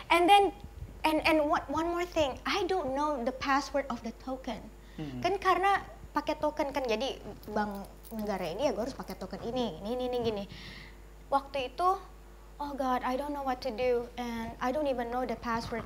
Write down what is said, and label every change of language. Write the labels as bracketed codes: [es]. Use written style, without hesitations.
[en] And then one more thing, I don't know the password of the token. [id] Kan karena pakai token kan, jadi bank negara ini ya gue harus pakai token ini gini. Waktu itu, [en] oh God, I don't know what to do and I don't even know the password.